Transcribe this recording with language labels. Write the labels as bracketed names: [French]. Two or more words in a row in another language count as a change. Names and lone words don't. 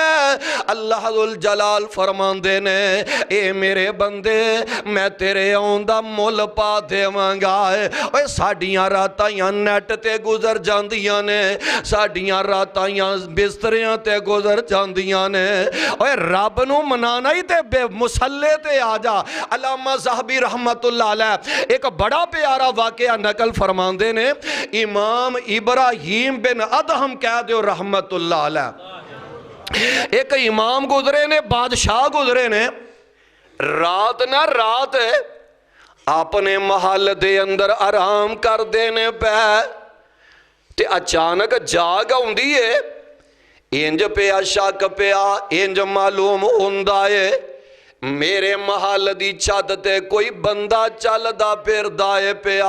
[Arabic] الله ذو الجلال [Punjabi] فرماندے نے، اے میرے بندے مَیں تیرے آؤݨ دا مُل پا دیواں گا. اوئے ساڈیاں راتاں نیٹ تے گزر جاندیاں نے، ساڈیاں راتاں بستریاں تے گزر جاندیاں نے. اوئے رب نوں منانا ہی تے مصلے تے آ جا. علامہ ذہبی [Arabic] رحمة الله عليه [Punjabi] ایک بڑا پیارا واقعہ نقل فرماندے نے. امام ابراہیم بن ادہم کہہ دو [Arabic] رحمة الله عليه, [Punjabi] ایک امام گزرے نے، بادشاہ گزرے نے. رات نا رات اپنے محل دے اندر آرام کر دینے پئے تے اچانک جاگ آؤندی ہے. انج پیا شک پیا، انج معلوم ہندا ہے میرے محل دی چھت تے کوئی بندہ چلدا پھردا ہے پیا.